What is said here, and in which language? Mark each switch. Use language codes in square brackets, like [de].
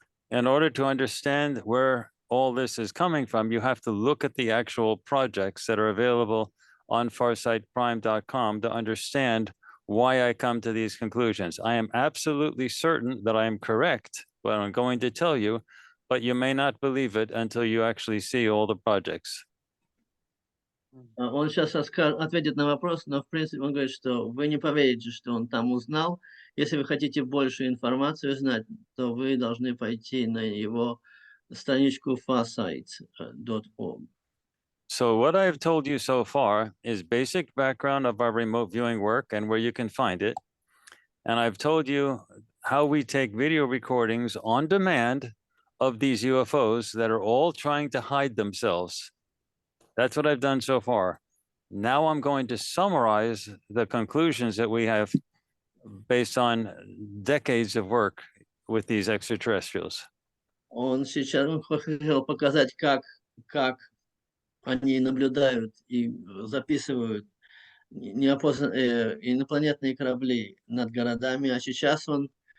[en] In order to understand where all this is coming from, you have to look at the actual projects that are available on farsightprime.com to understand why I come to these conclusions. I am absolutely certain that I am correct, what I'm going to tell you, but you may not believe it until you actually see all the projects. [ru] Он сейчас ответит на вопрос, но в принципе он говорит, что вы не поверите, что он там узнал. Если вы хотите больше информации узнать, то вы должны пойти на его страничку Farsight.org. [en] So what I've told you so far is basic background of our remote viewing work and where you can find it. And I've told you how we take video recordings on demand of these UFOs that are all trying to hide themselves. That's what I've done so far. Now I'm going to summarize the conclusions that we have based on decades of work with these extraterrestrials. [ru] Он сейчас хотел показать, как они наблюдают и записывают инопланетные корабли над городами, а сейчас он